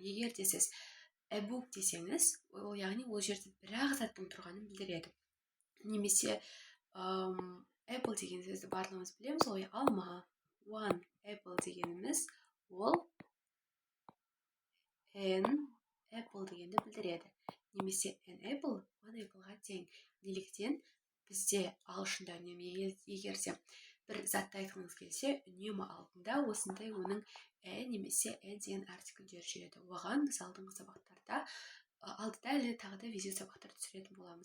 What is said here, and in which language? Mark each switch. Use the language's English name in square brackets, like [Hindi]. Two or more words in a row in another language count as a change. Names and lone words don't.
[Kazakh] Егер де сіз e-book десеңіз, яғни ол жерде бір-ақ заттың тұрғанын білдіреді. Немесе apple деген сөзді барлығымыз білеміз, ол алма. [English] One apple [Kazakh] дегеніміз ол [English] an apple [Kazakh] дегенді білдіреді. Немесе [English] an apple one appleға [Kazakh] тең. Неліктен бізде ағылшында үнемі егер де бір затты айтқыңыз келсе, үнемі алдында осындай оның немесе деген артикльдер жүреді. Оған біз алдыңғы сабақтарда алдыда әлі тағы да видео сабақтар түсіретін боламыз.